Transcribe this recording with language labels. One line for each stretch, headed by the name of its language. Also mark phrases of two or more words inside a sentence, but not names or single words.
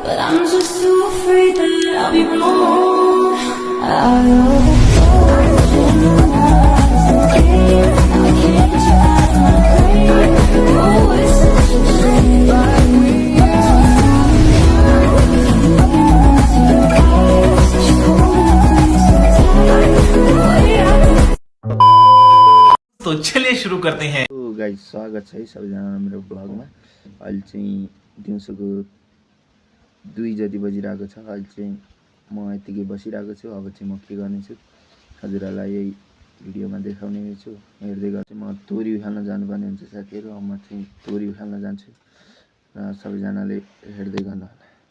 English: but I'm just too afraid that I'll be wrong. Out of the fortune, now I can't get you out of my brain. Oh, it's such a shame.
Hindi: तो चलिए सुरु करते हैं।
Nepali: तो गाइस स्वागत छ है सबैजना मेरो ब्लगमा। अहिले चाहिँ दिउँसोको 2 जति बजिरहेको छ। अहिले चाहिँ म यतिकै बसिरहेको छु। अब चाहिँ म के गर्नेछु हजुरहरूलाई यही भिडियोमा देखाउने छु। हेर्दै गर्छु। म तोरी उखाल्न जानुपर्ने हुन्छ साथीहरु। अब म चाहिँ तोरी उखाल्न जान्छु र सबैजनाले हेर्दै गर्नु होला।